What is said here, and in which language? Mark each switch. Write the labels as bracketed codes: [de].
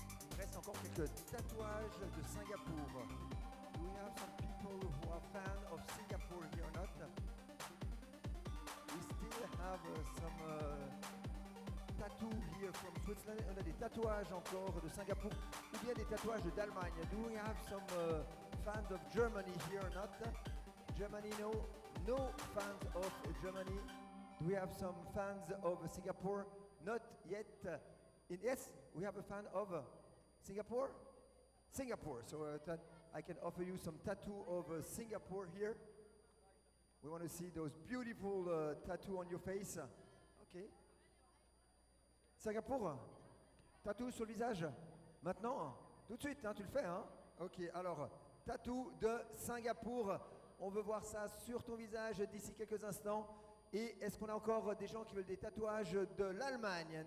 [fr] Il reste encore quelques tatouages de Singapour. [en] Do we have some people who are fans of Singapore here or not? We still have some tattoo here from Switzerland. [fr] On a des tatouages encore de Singapour ou bien des tatouages d'Allemagne. [en] Do we have some fans of Germany here or not? Germany, no. No fans of Germany. Do we have some fans of Singapore? Not yet. Yes, we have a fan of Singapore? Singapore. So I can offer you some tattoo of Singapore here. We want to see those beautiful tattoo on your face. Okay. [fr] Singapour, tattoo sur le visage. Maintenant, tout de suite, hein, tu le fais. Hein? Ok, alors, tattoo de Singapour. On veut voir ça sur ton visage d'ici quelques instants. Et est-ce qu'on a encore des gens qui veulent des tatouages de l'Allemagne?